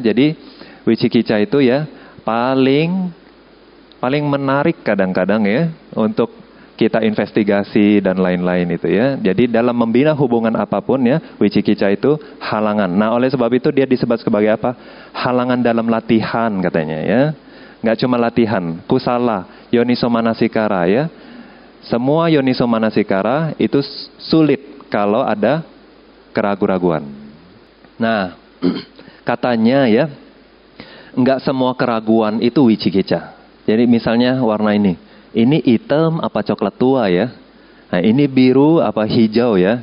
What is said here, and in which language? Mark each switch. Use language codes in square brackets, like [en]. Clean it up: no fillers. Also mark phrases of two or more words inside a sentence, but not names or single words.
[id] Jadi wicikica itu ya paling menarik kadang-kadang ya untuk kita investigasi dan lain-lain itu ya. Jadi dalam membina hubungan apapun ya, wicikica itu halangan. Nah oleh sebab itu dia disebut sebagai apa? Halangan dalam latihan katanya ya. Nggak cuma latihan, [pi] kusala, yoniso manasikara [id] ya. Semua [pi] yoniso manasikara [id] itu sulit kalau ada keraguan-raguan. Nah katanya ya, nggak semua keraguan itu wicikica. Jadi misalnya warna ini hitam apa coklat tua ya. Nah ini biru apa hijau ya.